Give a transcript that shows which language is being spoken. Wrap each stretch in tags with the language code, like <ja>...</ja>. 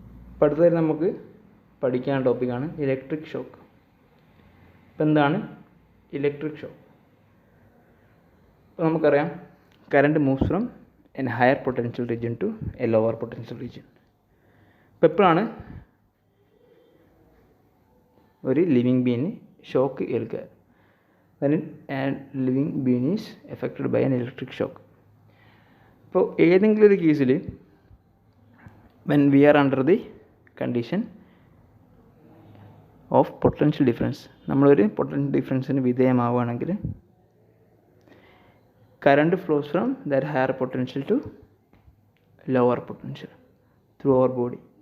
<ml>അപ്പോൾ അടുത്തതായി നമുക്ക് പഠിക്കാൻ ടോപ്പിക്കാണ് ഇലക്ട്രിക് ഷോക്ക്. ഇപ്പോൾ എന്താണ് ഇലക്ട്രിക് ഷോക്ക്? അപ്പോൾ നമുക്കറിയാം</ml> <en>Current moves from an higher potential region to a lower potential region.</en> <ml>അപ്പോൾ എപ്പോഴാണ് ഒരു living bean shock ഏൽക്കുക?</ml> <en>when a living being is affected by an electric shock.</en> <ml>അപ്പോൾ ഏതെങ്കിലും ഒരു കേസിൽ</ml> <en>when we are under the condition of potential difference,</en> <ml>നമ്മളൊരു potential ഡിഫറൻസിന് വിധേയമാവുകയാണെങ്കിൽ</ml> <en>Current flows from that higher potential to lower potential through our body.</en>